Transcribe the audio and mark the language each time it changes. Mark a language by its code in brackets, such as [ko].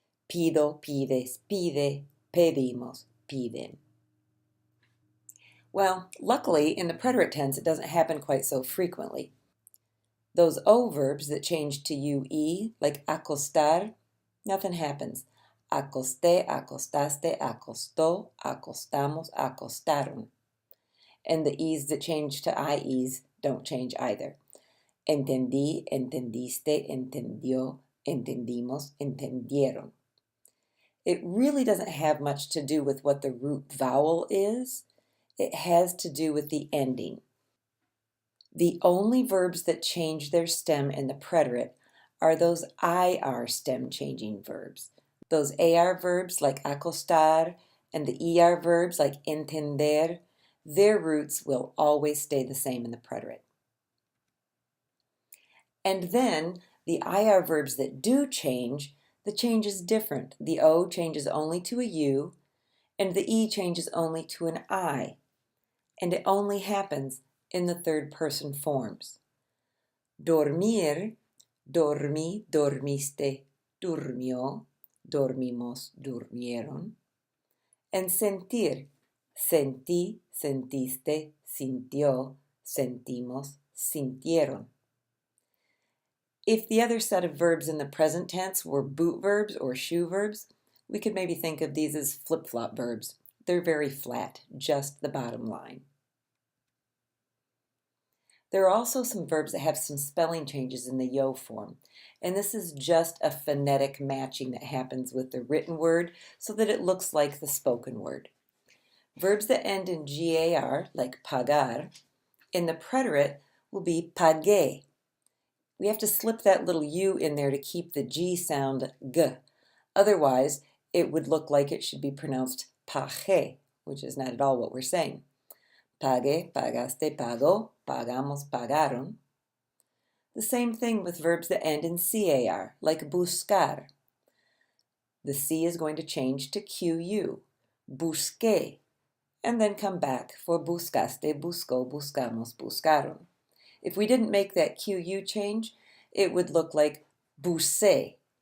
[es] Pido, pides, pide, pedimos, piden. [en] Well, luckily, in the preterit tense, it doesn't happen quite so frequently. Those O verbs that change to UE, like acostar, nothing happens. [es] Acosté, acostaste, acostó, acostamos, acostaron. [en] And the E's that change to IEs don't change either. [es] Entendí, entendiste, entendió, entendimos, entendieron. [en] It really doesn't have much to do with what the root vowel is. It has to do with the ending. The only verbs that change their stem in the preterit are those IR stem changing verbs. Those AR verbs like acostar and the ER verbs like entender, their roots will always stay the same in the preterit. And then the IR verbs that do change, the change is different. The O changes only to a U, and the E changes only to an I. And it only happens in the third person forms. [es] Dormir, dormí, dormiste, durmió, dormimos, durmieron. And sentir, sentí, sentiste, sintió, sentimos, sintieron. [en] If the other set of verbs in the present tense were boot verbs or shoe verbs, we could maybe think of these as flip-flop verbs. They're very flat, just the bottom line. There are also some verbs that have some spelling changes in the yo form, and this is just a phonetic matching that happens with the written word so that it looks like the spoken word. Verbs that end in gar, like pagar, in the preterit will be pagué. We have to slip that little u in there to keep the g sound g. Otherwise, it would look like it should be pronounced pagé, which is not at all what we're saying. [es] Pague, pagaste, pagó, pagamos, pagaron. [en] The same thing with verbs that end in car, like buscar. The C is going to change to QU, busqué, and then come back for [es] buscaste, buscó, buscamos, buscaron. [en] If we didn't make that QU change, it would look like busé.